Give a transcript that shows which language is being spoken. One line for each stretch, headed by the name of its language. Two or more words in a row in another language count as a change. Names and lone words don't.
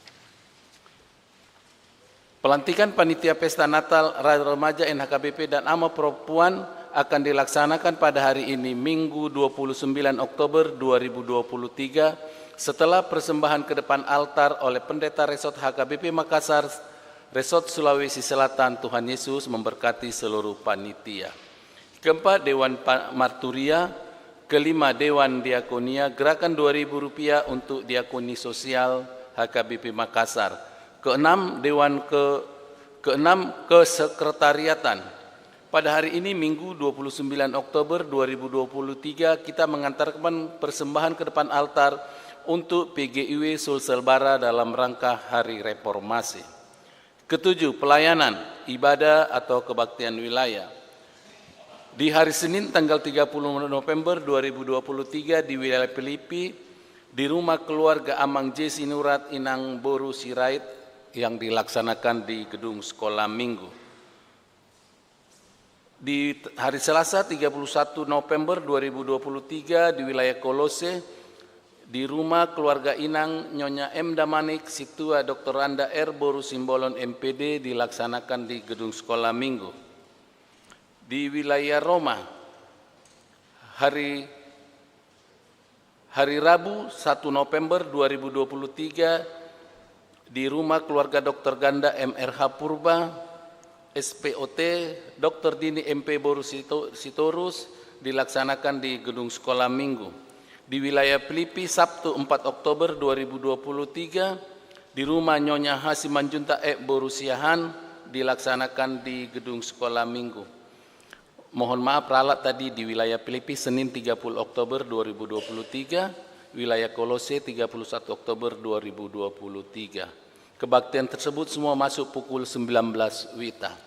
Indonesian: Pelantikan Panitia Pesta Natal Remaja NHKBP dan AMA Perempuan akan dilaksanakan pada hari ini Minggu 29 Oktober 2023 setelah persembahan ke depan altar oleh Pendeta Resort HKBP Makassar, Resort Sulawesi Selatan. Tuhan Yesus memberkati seluruh panitia. Keempat, Dewan Marturia. Kelima, Dewan Diakonia, gerakan Rp2.000 untuk diakoni sosial HKBP Makassar. Keenam, Keenam, Kesekretariatan. Pada hari ini Minggu 29 Oktober 2023 kita mengantarkan persembahan ke depan altar untuk PGIW Sulsel Bara dalam rangka Hari Reformasi. Ketujuh, pelayanan, ibadah atau kebaktian wilayah. Di hari Senin tanggal 30 November 2023 di wilayah Pelipi, di rumah keluarga Amang J. Sinurat Inang Boru Sirait yang dilaksanakan di Gedung Sekolah Minggu. Di hari Selasa 31 November 2023 di wilayah Kolose, di rumah keluarga Inang Nyonya M. Damanik Situa Dr. Randa R. Boru Simbolon MPD dilaksanakan di Gedung Sekolah Minggu. Di wilayah Roma, hari Rabu 1 November 2023 di rumah keluarga Dr. Ganda MRH Purba, SPOT, Dr. Dini MP Boru Sitorus dilaksanakan di Gedung Sekolah Minggu. Di wilayah Pelipi, Sabtu 4 Oktober 2023 di rumah Nyonya Hasimanjunta E. Boru Siahan dilaksanakan di Gedung Sekolah Minggu. Mohon maaf ralat tadi di wilayah Pelipi Senin 30 Oktober 2023, wilayah Kolose 31 Oktober 2023. Kebaktian tersebut semua masuk pukul 19 WITA.